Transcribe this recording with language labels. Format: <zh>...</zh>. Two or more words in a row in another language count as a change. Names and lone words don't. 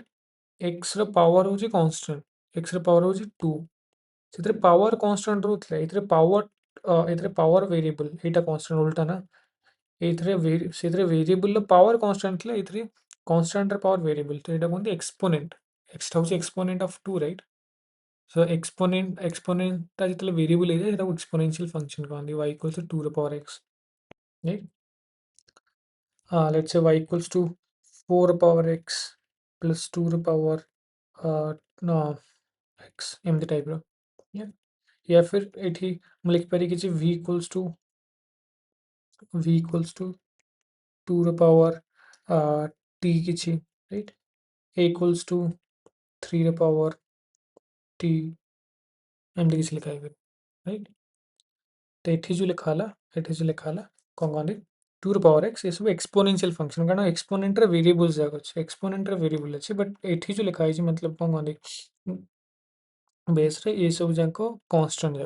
<or>x ର ପାୱାର ହେଉଛି କନଷ୍ଟାଣ୍ଟ, x ର ପାୱାର ହେଉଛି 2, ସେଥିରେ ପାୱାର କନଷ୍ଟାଣ୍ଟ ରହୁଥିଲା, ଏଥିରେ ପାୱାର ଭେରିଏବଲ୍, ଏଇଟା କନଷ୍ଟାଣ୍ଟ ଉଲ୍ଟା ନା। ସେଥିରେ ଭେରିଏବଲ୍ର ପାୱାର କନଷ୍ଟାଣ୍ଟ ଥିଲା, ଏଥିରେ କନଷ୍ଟାଣ୍ଟର ପାୱାର ଭେରିଏବଲ୍, ତ ଏଇଟା କୁହନ୍ତି ଏକ୍ସପୋନେଣ୍ଟ। ଏକ୍ସଟା ହେଉଛି</or> <en>exponent of</en> <or>2, ରାଇଟ୍? ସୋ ଏକ୍ସପୋନେଣ୍ଟଟା ଯେତେବେଳେ ଭେରିଏବଲ୍ ହେଇଯାଏ ସେଟାକୁ</or> <en>exponential function</en> <or>କହନ୍ତି,</or> <en>y equals to 2 ର ପାୱାର x, right? Let's say y equals to 4 ର ପାୱାର x plus 2 ର ପାୱାର no x, ଏମିତି ଟାଇପ୍ର।</en> <hi>या फिर</hi> <or>ଏଠି ମୁଁ ଲେଖିପାରିବି କିଛି</or> <en>v equals to</en> <or>2 ର ପାୱାର t କିଛି,</or> <en>right? a equals to</en> <or>3 ର ପାୱାର t, ଏମିତି କିଛି ଲେଖା ହେଇପାରିବ, right? तो ଏଠି ଯେଉଁ ଲେଖା ହେଲା, କ'ଣ କହନ୍ତି 2 ର ପାୱାର x, ଏସବୁ</or> <en>exponential function,</en> <or>କାରଣ ଏକ୍ସପୋନେଣ୍ଟରେ ଭେରିଏବଲ୍ସ ଯାକ ଅଛି, ଏକ୍ସପୋନେଣ୍ଟରେ ଭେରିଏବଲ୍ ଅଛି, ବଟ୍ ଏଠି ଯେଉଁ ଲେଖା ହେଇଛି मतलब କ'ଣ କହନ୍ତି ବେସ୍ରେ ଏସବୁ ଯାକ କନଷ୍ଟାଣ୍ଟ ଯାକ।</or>